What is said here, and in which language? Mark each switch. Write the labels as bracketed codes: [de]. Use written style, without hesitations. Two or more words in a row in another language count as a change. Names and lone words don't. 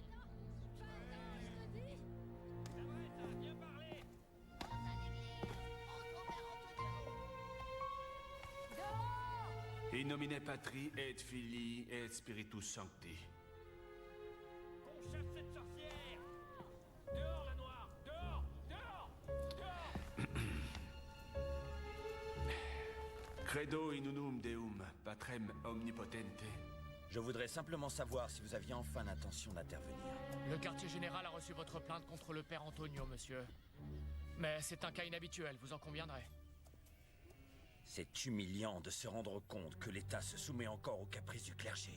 [la] In nomine Patri et Filii et Spiritus Sancti. [fr] On chasse cette sorcière! Dehors, la noire! Dehors! Dehors! Dehors! [la] Credo in unum Deum, Patrem omnipotente. [fr] Je voudrais simplement savoir si vous aviez enfin l'intention d'intervenir. Le quartier général a reçu votre plainte contre le père Antonio, monsieur. Mais c'est un cas inhabituel, vous en conviendrez. C'est humiliant de se rendre compte que l'État se soumet encore aux caprices du clergé.